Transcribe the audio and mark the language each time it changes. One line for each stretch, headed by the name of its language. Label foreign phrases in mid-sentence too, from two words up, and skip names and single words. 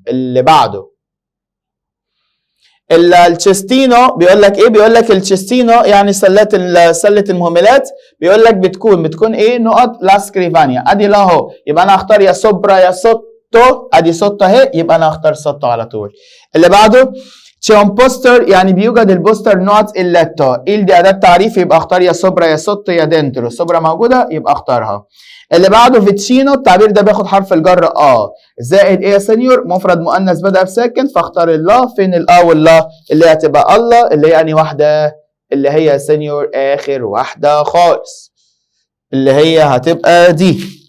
Arabic: اللي بعده التشستينو، بيقول لك ايه؟ بيقول لك التشستينو يعني سله المهملات. بيقول لك بتكون ايه؟ نقط
Italian: la scrivania.
Arabic: ادي لا اهو، يبقى انا هختار يا سوبرا يا سوتو. ادي سوتو اهي، يبقى انا هختار سوتو على طول. اللي بعده
Italian: c'è un poster،
Arabic: يعني بيوجد البوستر نوت اللاتو. دي اداه تعريف، يبقى اختار يا سوبرا يا سوتو يا دينترو. سوبرا موجوده يبقى اختارها. اللي بعده فيتشينو، التعبير ده بياخد حرف الجر زائد ايه يا سينيور؟ مفرد مؤنث بدأ بساكن فاختار اللا. فين الآ واللا؟ اللي هي هتبقى الله، اللي هي انهي واحده؟ اللي هي يا سينيور اخر واحده خالص، اللي هي هتبقى دي.